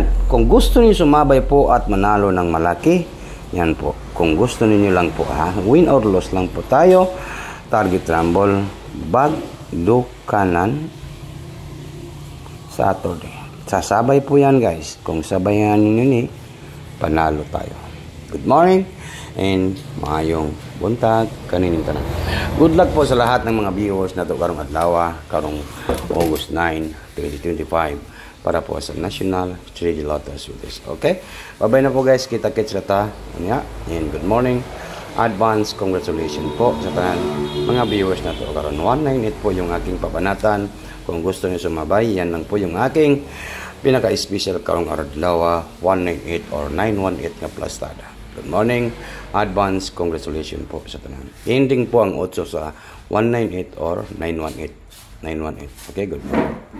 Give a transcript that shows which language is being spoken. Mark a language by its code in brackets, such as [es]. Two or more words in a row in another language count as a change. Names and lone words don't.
[tl] Kung gusto niyo sumabay po at manalo ng malaki, yan po. Kung gusto niyo lang po, ha? Win or loss lang po tayo. Target rumble, bagdukanan, Saturday. Sasabay po yan guys. Kung sabayan niyo ni, panalo tayo. [en] Good morning and [ceb] maayong buntag kaninong tanan. [en] Good luck [tl] po sa lahat ng mga viewers na ito [ceb] karong adlaw, karong August 9, 2025 [tl] para po sa National 3D Lotto Sweetest. Okay? Bye-bye na po guys. Kita-kits na ta. [en] And good morning. Advance congratulations [ceb] po sa tanan mga viewers na ito karong 198 po yung aking pabanatan. [tl] Kung gusto niyo sumabay, yan lang po yung aking pinaka-special [ceb] karong adlaw, [tl] 198 or 918 nga plastada. [en] Good morning. Advance congratulations [ceb] po sa tanan. Ending po ang 8 sa 198 or 918. [en] Okay, good morning.